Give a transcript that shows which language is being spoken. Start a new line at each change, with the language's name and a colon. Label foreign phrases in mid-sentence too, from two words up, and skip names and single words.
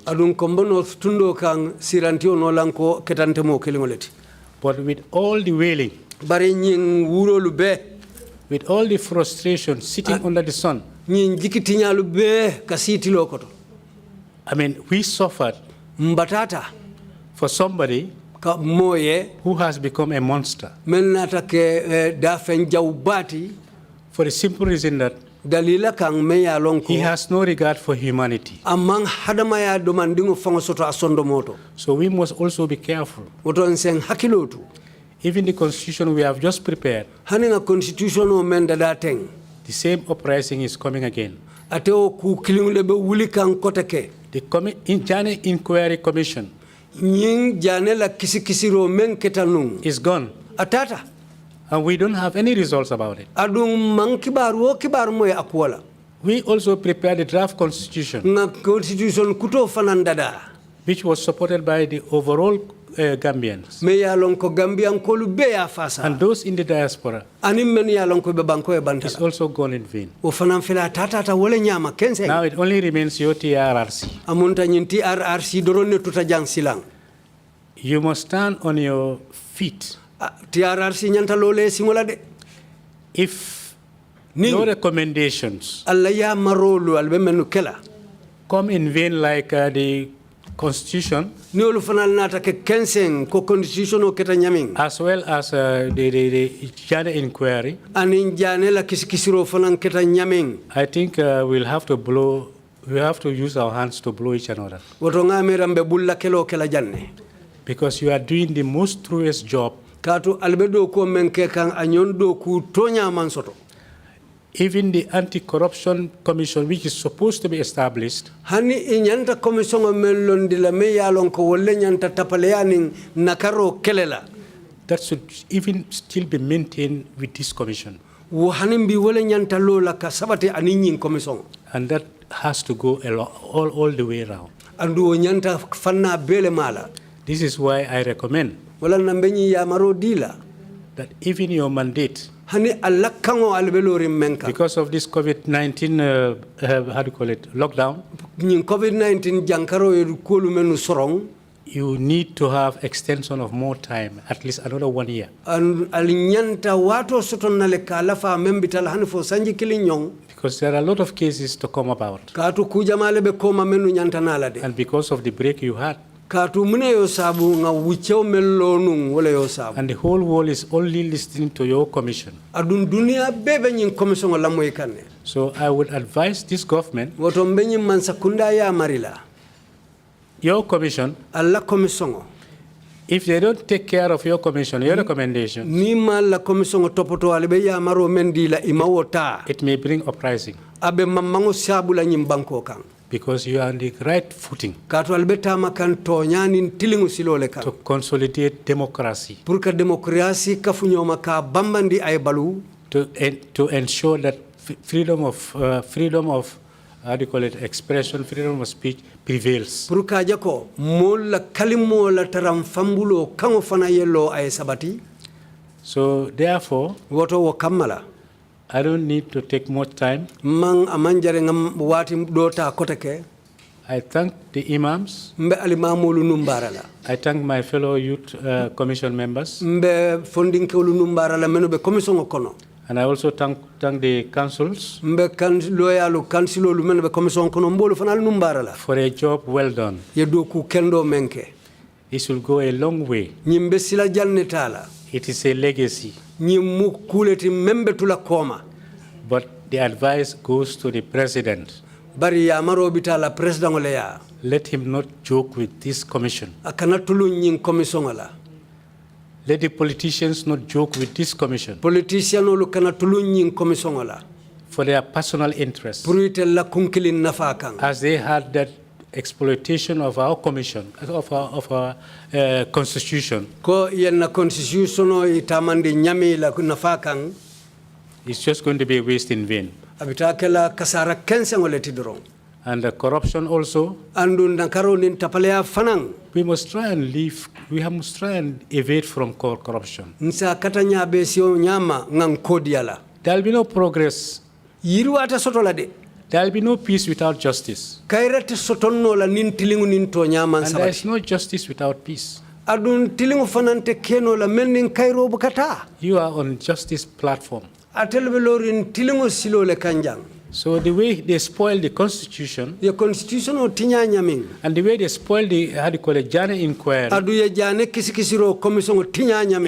English: But with all the wailing, with all the frustration sitting under the sun, I mean, we suffered
Mandingo: Mbatata.
English: for somebody
Mandingo: Moye.
English: who has become a monster.
Mandingo: Menata ke dafen jaubati.
English: For the simple reason that
Mandingo: Dalila kang meya lonko.
English: he has no regard for humanity.
Mandingo: Amang hadamaya domandingo fango soto asondo moto.
English: So we must also be careful.
Mandingo: Woto nseng hakilotu.
English: Even the constitution we have just prepared,
Mandingo: Haninga constitution o menda dateng.
English: the same uprising is coming again.
Mandingo: Ateo ku kilingulebe wuli kang koteke.
English: The Jammeh Inquiry Commission
Mandingo: Nying janela kisikisiro men ketanung.
English: is gone,
Mandingo: Atata.
English: and we don't have any results about it.
Mandingo: Adung mang kibaru o kibaru moye akwala.
English: We also prepared the draft constitution,
Mandingo: Nga constitution kuto fanandada.
English: which was supported by the overall Gambians
Mandingo: Me ya lonko Gambian kolu be ya fasa.
English: and those in the diaspora.
Mandingo: Ani men ya lonko be banko e
English: It's
Mandingo: bantala.
English: also gone in vain.
Mandingo: O fanan fela tata wole nyama kense.
English: Now it only remains your TRRC.
Mandingo: Amunta nyin TRRC doronne tuta jang silang.
English: You must stand on your feet.
Mandingo: TRRC nyanta lole singola de.
English: If
Mandingo: Ning.
English: your recommendations
Mandingo: Alla ya marolu albe menu kela.
English: come in vain like the constitution,
Mandingo: Ni olu fanal nata ke kenseng ko constitution o keta nyaming.
English: as well as the Jammeh inquiry,
Mandingo: Anin jane la kisikisiro fanan keta nyaming.
English: I think we'll have to use our hands to blow each another.
Mandingo: Woto ngamirambe bulla kelo kela janne.
English: Because you are doing the most truest job.
Mandingo: Kato albedo ko menke kan anyondo ku tonya mansoto.
English: Even the Anti-Corruption Commission, which is supposed to be established,
Mandingo: Hani inyanta commission o melon dila me yalon ko wolle nyanta tapaleaning nakaro kelela.
English: that should even still be maintained with this commission.
Mandingo: Wo hanim bi wolle nyanta lola ka sabate aninyin commission.
English: And that has to go all the way around.
Mandingo: Andu o nyanta fanna bele mala.
English: This is why I recommend
Mandingo: Wala nambenyi ya maro dila.
English: that even your mandate,
Mandingo: Hani alakango albelori menka.
English: because of this COVID-19, how do you call it, lockdown,
Mandingo: Nyin COVID-19 jankaro e kolu menu sorong.
English: you need to have extension of more time, at least another 1 year.
Mandingo: An alinyanta wato soton nale kalafa membital hanfo sanji kilinyong.
English: Because there are a lot of cases to come about.
Mandingo: Katu kujamale be koma menu nyanta nala de.
English: And because of the break you had,
Mandingo: Katu mune yo sabu nga wicheo melonung wala yo sabu.
English: and the whole world is only listening to your commission.
Mandingo: Adun dunia bebe nyin commission la moy kanne.
English: So I would advise this government,
Mandingo: Woto mbenyi man sakunda ya marila.
English: your commission,
Mandingo: Alla commission.
English: if they don't take care of your commission, your recommendation,
Mandingo: Ni mal la commission topoto albe ya maro mendila imawota.
English: it may bring uprising.
Mandingo: Abe mamango sabu la nyim banko kan.
English: Because you are on the right footing
Mandingo: Katu albeta makan tonyani tilingu silole kan.
English: to consolidate democracy,
Mandingo: Purka demokrasi kafunyo maka bambandi ay balu.
English: to ensure that freedom of how do you call it, expression, freedom of speech prevails.
Mandingo: Purka jako mola kalimo la taram fambulo kango fana yello ay sabati.
English: So therefore,
Mandingo: Woto wo kamala.
English: I don't need to take much time.
Mandingo: Mang amanjare ngam wati dota koteke.
English: I thank the imams.
Mandingo: Mbe alimamulu numbarala.
English: I thank my fellow youth commission members.
Mandingo: Mbe funding kewlu numbarala menu be commission kono.
English: And I also thank the councils
Mandingo: Mbe kan loyalu kansilolu menu be commission kono mbolu fanal numbarala.
English: for a job well done.
Mandingo: Yedoku kendo menke.
English: This will go a long way.
Mandingo: Nyimbe sila jannetala.
English: It is a legacy.
Mandingo: Nyimu kuleti membe tula koma.
English: But the advice goes to the president.
Mandingo: Bari ya maro bitala president ole ya.
English: Let him not joke with this commission.
Mandingo: Akana tulu nyin commission ala.
English: Let the politicians not joke with this commission
Mandingo: Politician olu kana tulu nyin commission ala.
English: for their personal interests,
Mandingo: Purite la kunkilin nafakan.
English: as they had that exploitation of our commission, of our constitution.
Mandingo: Ko yenna constitution o itamandi nyami la nafakan.
English: It's just going to be a waste in vain.
Mandingo: Abitakela kasara kensen ole tidrong.
English: And the corruption also,
Mandingo: Andu nakaro nin tapalea fanang.
English: we must try and evade from corruption.
Mandingo: Nsa katanya besio nyama ngang kodiala.
English: There will be no progress.
Mandingo: Yiru ata sotola de.
English: There will be no peace without justice.
Mandingo: Kairete sotonno la nin tilingu nin to nyama
English: And there is
Mandingo: sabati.
English: no justice without peace.
Mandingo: Adun tilingu fanante keno la menin kairo bukata.
English: You are on justice platform.
Mandingo: Atelbelorin tilingu silo le kanjang.
English: So the way they spoiled the constitution, the constitution
Mandingo: o tinya nyamin,
English: and the way they spoiled the Janneh inquiry,
Mandingo: adu ye jane kisikisiro commission o tinya nyamin,